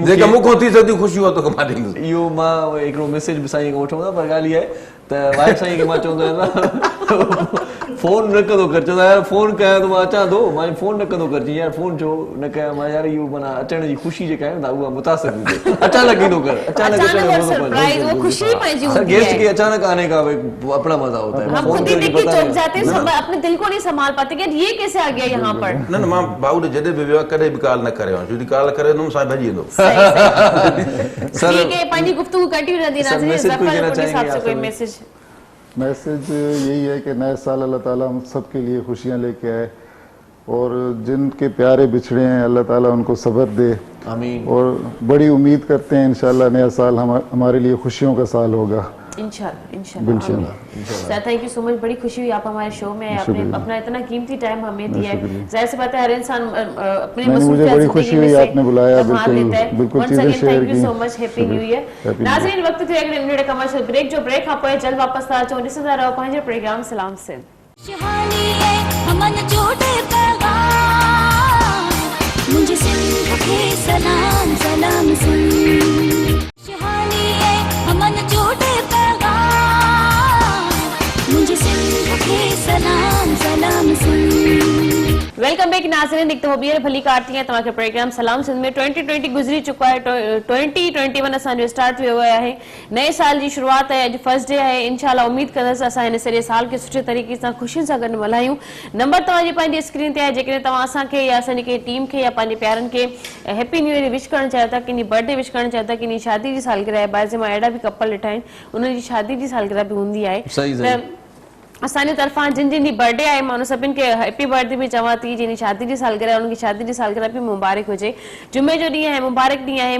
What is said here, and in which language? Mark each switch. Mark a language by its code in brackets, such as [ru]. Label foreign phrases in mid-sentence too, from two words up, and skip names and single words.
[sd] जेका मूंखां थी सघंदी ख़ुशी हो तोखे मां ॾींदुसि। इहो मां हिकिड़ो मैसेज बि साईं खां वठूं था, पर ॻाल्हि इहा आहे त वाइफ साईं खे मां चवंदो आहियां फोन न कंदो कर, चवंदा यार फोन कयां त मां अचां थो, मां फोन न कंदो कर, जी यार फोन छो न कयां, मां यार इहो माना अचण जी ख़ुशी जेका आहे न उहा मुतासिर हुजे, अचानक ईंदो कर, [ur] اچانک گیسٹ کی اچانک آنے کا اپنا مزا ہوتا ہے. ہم خود ہی دیکھ کے چونک جاتے ہیں، اپنے دل کو نہیں سنبھال پاتے کہ یہ کیسے آ گیا یہاں پر. [sd] न मां भाऊ ॾे जॾहिं बि वियो आहे कॾहिं बि ॻाल्हि न करे, जॾहिं ॻाल्हि करे न साईं भॼी वेंदो। [ur] ٹھیک ہے, [sd] पंहिंजी गुफ्तगू कंटिन्यू रहंदी नाज़रीन। [ur] میسج یہی ہے کہ نئے سال اللہ تعالیٰ ہم سب کے لیے خوشیاں لے کے آئے، اور جن کے پیارے بچھڑے ہیں اللہ تعالیٰ ان کو صبر دے. آمین. اور بڑی امید کرتے ہیں ان شاء اللہ نیا سال ہمارے لیے خوشیوں کا سال ہوگا ان شاء اللہ. سر [en] thank you so much, [ur] بڑی خوشی ہوئی آپ ہمارے شو میں آپ نے اپنا اتنا قیمتی ٹائم ہمیں دیا ہے. ظاہر سی بات ہے ہر انسان اپنے مجھے بڑی خوشی ہوئی آپ نے بلایا، بالکل چیزیں شیئر کی. [en] Thank you so much, happy new year. [sd] नाज़रीन वक्त थियो एक मिनट कमर्शियल ब्रेक जो ब्रेक खां पोइ जल्द वापस था अचो ॾिसंदा रहो पंहिंजो प्रोग्राम सलाम सिंध। [ur] سہانی ہے امن جوڑے پیغام مجھے سندھ کے سلام سلام سندھ. سہانی ہے امن جوڑے پیغام مجھے سندھ کے سلام سلام سندھ. [en] welcome back [sd] नाज़रीन, एक तो ॿीहर भली कारती है तव्हांखे प्रोग्राम सलाम सिंध में 2020 गुज़री चुका है। 2021 असांजो स्टार्ट हुयो आहे, नए साल जी शुरुआत है, अॼु [en] first day [sd] आहे। इंशाल्लाह उम्मीद कंदसि असां हिन सॼे साल खे सुठे तरीक़े सां ख़ुशियुनि सां गॾु मल्हायूं। नंबर तव्हांजी पंहिंजी स्क्रीन ते आहे, जेकॾहिं तव्हां असांखे या असांजी कंहिं टीम खे या पंहिंजे प्यारनि खे [en] happy new year wish [sd] करणु चाहियो था, कंहिंजी [en] birthday wish [sd] करणु चाहियो था, कंहिंजी शादी जी सालगिरह आहे, बाज़ मां अहिड़ा बि कपल ॾिठा आहिनि उन्हनि जी शादी जी सालगिरह बि हूंदी आहे। असांजे तरफ़ां जिन जिन जी बर्थडे आहे मां उन सभिनि खे [en] happy birthday [sd] बि चवां थी। जिन शादी जी सालगिरह उनकी शादी जी सालगिरह बि मुबारक हुजे। जुमे जो ॾींहुं आहे, मुबारक ॾींहुं आहे।